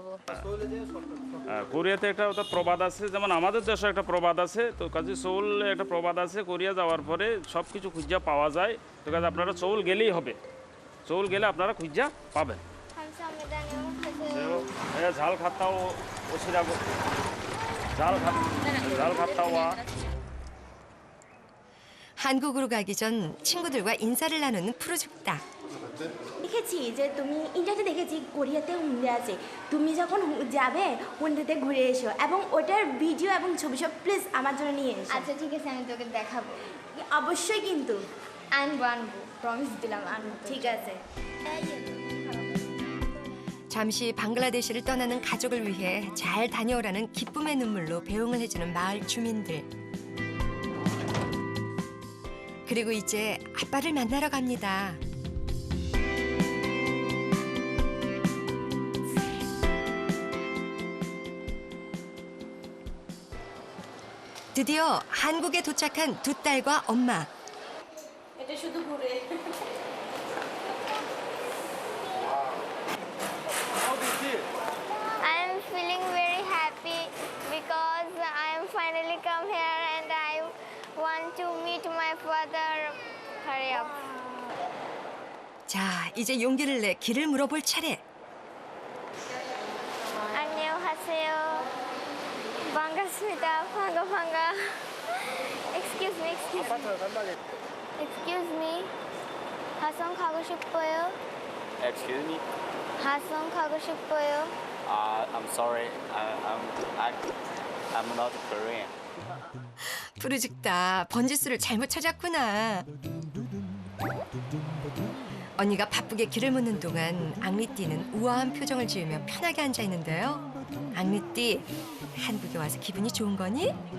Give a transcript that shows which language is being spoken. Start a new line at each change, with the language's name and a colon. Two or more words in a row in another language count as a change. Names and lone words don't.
Bangla: কোরিয়াতে একটা ওটা প্রবাদ আছে যেমন আমাদের দেশে একটা প্রবাদ আছে তো কাজে সোলে একটা প্রবাদ আছে কোরিয়া যাওয়ার পরে সব কিছু খুঁজা পাওয়া যায় তো কাজে আপনারা সোল গেলেই হবে সোল গেলে আপনারা খুঁজা পাবেন
Korean: 잘 갔다 오시라고 잘 갔다 와 한국으로 가기 전 친구들과 인사를 나누는 푸르죽다.
Bangla: দেখেছি যে তুমি ইন্টারনেটে দেখেছি কোরিয়াতে হুন্ডে আছে তুমি যখন যাবে হুন্ডেতে ঘুরে এসো এবং ওটার ভিডিও এবং ছবি সব প্লিজ আমার জন্য নিয়ে এসো আচ্ছা ঠিক আছে আমি তোকে দেখাবো অবশ্যই কিন্তু আনবো প্রমিস দিলাম আনবো ঠিক আছে
Korean: 잠시 방글라데시를 떠나는 가족을 위해 잘 다녀오라는 기쁨의 눈물로 배웅을 해주는 마을 주민들. 그리고 이제 아빠를 만나러 갑니다. 드디어 한국에 도착한 두 딸과 엄마.
Bangla: এটা শুধু ঘুরে
English: I am feeling very happy because I am finally come here and I want to meet my father. Hurry up.
Korean: 자, 이제 용기를 내 길을 물어볼 차례. 안녕하세요. 반갑습니다. 반가.
English: Excuse me.
Korean: 하성 가고 싶어요.
English: Excuse me?
Korean: 하성 가고 싶어요.
English: I'm sorry. I'm not Korean.
Korean: 푸르죽다 번지수를 잘못 찾았구나. 언니가 바쁘게 길을 묻는 동안 앙리띠는 우아한 표정을 지으며 편하게 앉아 있는데요. 앙리띠, 한국에 와서 기분이 좋은 거니?